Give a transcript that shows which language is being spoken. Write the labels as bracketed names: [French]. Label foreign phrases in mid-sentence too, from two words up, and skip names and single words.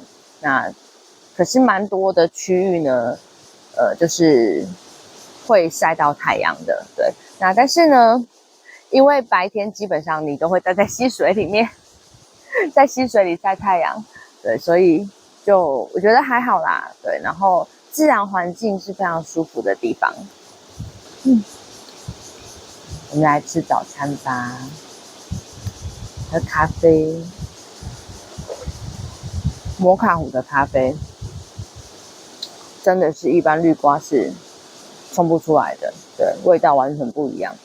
[Chinese] 那可是蠻多的區域呢，就是會曬到太陽的，對。那但是呢， 因為白天基本上你都會待在溪水裡面，在溪水裡曬太陽，對，所以就我覺得還好啦，对，然後自然環境是非常舒服的地方。我們來吃早餐吧，喝咖啡，摩卡壺的咖啡，真的是一般濾掛是沖不出來的，對，味道完全不一樣。